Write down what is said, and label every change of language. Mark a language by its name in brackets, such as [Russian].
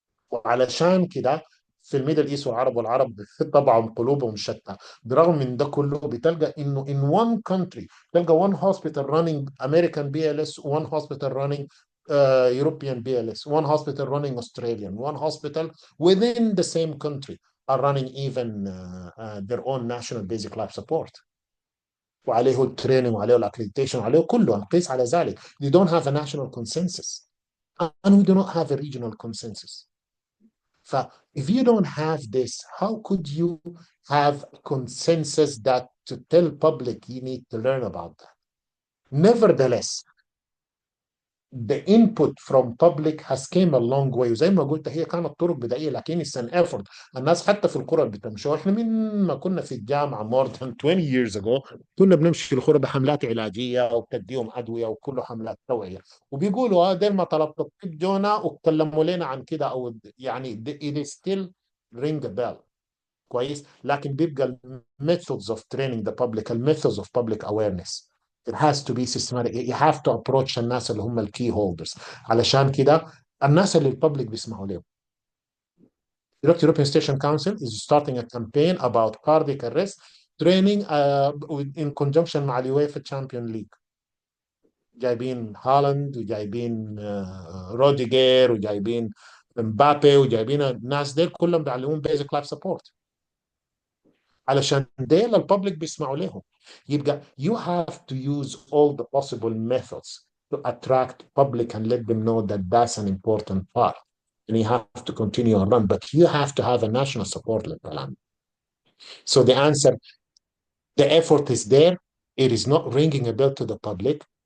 [Arabic] وعلشان كده في الميدل ايست والعرب طبعا قلوبهم شتى. برغم من ده كله بتلقى انه [English] in one country [Arabic] تلقى [English] one hospital running American BLS, one hospital running European BLS, one hospital running Australian, one hospital within the same country are running even their own national basic life support. [Arabic] وعليه التريننج وعليه الاكريديتيشن وعليه كله. نقيس على ذلك. [English] You don't have a national consensus and we do not have a regional consensus. If you don't have this, how could you have consensus that to tell public you need to learn about that? Nevertheless, the input from public has came a long way. [Arabic] وزي ما قلت هي كانت طرق بدائيه لكن [English] it's an effort. [Arabic] الناس حتى في القرى اللي بتمشوا، احنا من ما كنا في الجامعه [English] more than 20 years ago [Arabic] كنا بنمشي في القرى بحملات علاجيه وبتديهم ادويه وكله حملات توعيه، وبيقولوا دير ما طلبت الطب جونا وتكلموا لنا عن كده، او يعني [English] it is still ring a bell. [Arabic] كويس. لكن بيبقى [English] methods of training the public, methods of public awareness. It has to be systematic. You have to approach [Arabic] الناس اللي هم الكي هولدرز. علشان كده الناس اللي الببليك بيسمعوا لهم. [English] European Station Council is starting a campaign about cardiac arrest training in conjunction [Arabic] مع اليويفا [English] Champion League. [Arabic] جايبين هالاند وجايبين روديجير وجايبين مبابي وجايبين الناس ديل كلهم بيعلمون بيزك لايف سبورت. علشان ديل الببليك بيسمعوا لهم. [English] يبقى you have to use all the possible methods to attract public and let them know that that's an important part. And you have to continue and run, but you have to have a national support [Arabic] للكلام. [English] So the answer, the effort is there. It is not ringing a bell to the public.